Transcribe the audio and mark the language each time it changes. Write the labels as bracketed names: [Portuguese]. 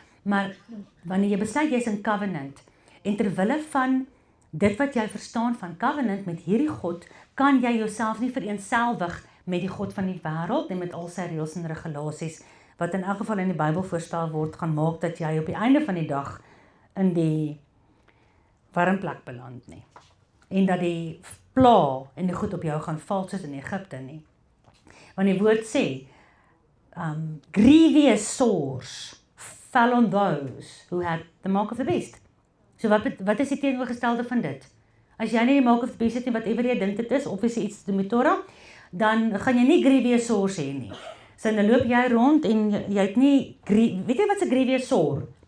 [Afrikaans] Maar wanneer jy besluit jy is in covenant, en terwille van dit wat jy verstaan van covenant met hierdie God, kan jy jouself nie vereenselwig met die God van die wêreld en met al sy reëls en regulasies wat in elk geval in die Bybel voorspel word, gaan maak dat jy op die einde van die dag in die warm plek beland nie. En dat die pla en die goed op jou gaan val soos in Egipte nie. Want die woord sê, [English] grievous sores fell on those who had the mark of the beast. [Afrikaans] So wat is die teenoorgestelde van dit? As jy nie die [English] mark of the beast [Afrikaans] het nie, whatever jy dink dit is, of is iets te met Torah, dan gaan jy nie [English] grievous sores [Afrikaans] hê nie. So dan loop jy rond en jy het nie, weet jy wat 'n [English] grievous sore?